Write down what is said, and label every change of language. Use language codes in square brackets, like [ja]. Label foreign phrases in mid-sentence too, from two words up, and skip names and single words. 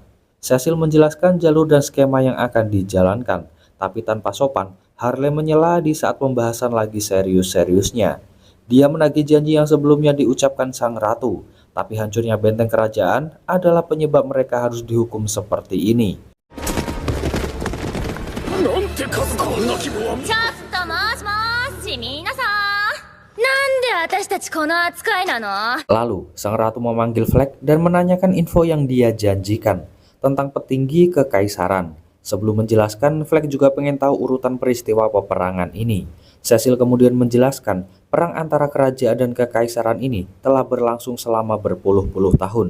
[id] Cecil menjelaskan jalur dan skema yang akan dijalankan, tapi tanpa sopan, Harley menyela di saat pembahasan lagi serius-seriusnya. Dia menagih janji yang sebelumnya diucapkan sang ratu, tapi hancurnya benteng kerajaan adalah penyebab mereka harus dihukum seperti ini. [ja] なんて数だ。こんな希望は。ちょっともしもーし、皆さん。なんで私たちこの扱いなの？ [id] Lalu, sang ratu memanggil Flag dan menanyakan info yang dia janjikan tentang petinggi kekaisaran. Sebelum menjelaskan, Flag juga pengen tahu urutan peristiwa peperangan ini. Cecil kemudian menjelaskan, perang antara kerajaan dan kekaisaran ini telah berlangsung selama berpuluh-puluh tahun.